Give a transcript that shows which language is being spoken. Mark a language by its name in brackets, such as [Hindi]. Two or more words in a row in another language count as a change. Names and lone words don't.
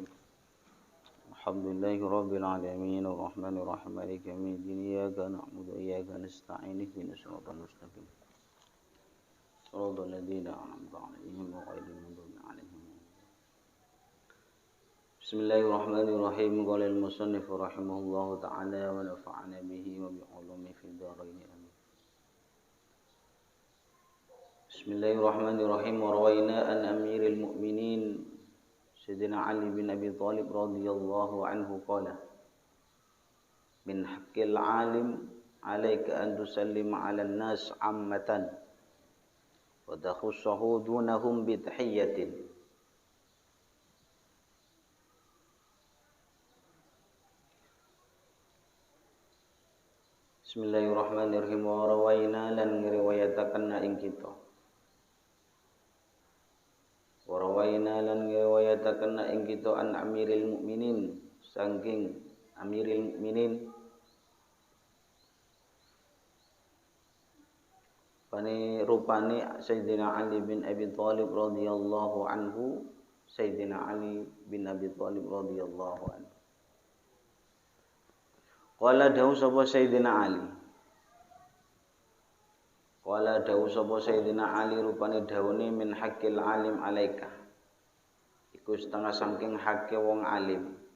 [Arabic] الحمد لله رب العالمين الرحمن الرحيم مالك يوم الدين إياك نعبد وإياك نستعين اهدنا الصراط المستقيم صراط الذين أنعمت عليهم غير المغضوب عليهم. بسم الله الرحمن الرحيم. قال المصنف رحمه الله تعالى ونفعنا به وبعلومه في الدارين آمين. Bismillahirrahmanirrahim. وروينا عن أمير المؤمنين سيدنا علي بن أبي طالب رضي الله عنه قال من حق العالم عليك أن تسلم على الناس عامة وتخصه دونهم بتحية. Bismillahirrahmanirrahim. [Javanese] Warwaina lan ngriwayataken ing kita Warawaina lan ngriwayataken ing kita [Arabic] عن أمير المؤمنين [Javanese] saking amiril mukminin rupane Sayyidina Ali bin Abi Thalib [Arabic] رضي الله عنه. [Javanese] Sayyidina Ali bin Abi Thalib [Arabic] رضي الله عنه قال [Javanese] dawu sapa Sayyidina Ali Wala dawu sapa Sayyidina Ali rupane dawune [Arabic] من حق العالم عليك. [Javanese] Iku setengah saking hakke wong alim.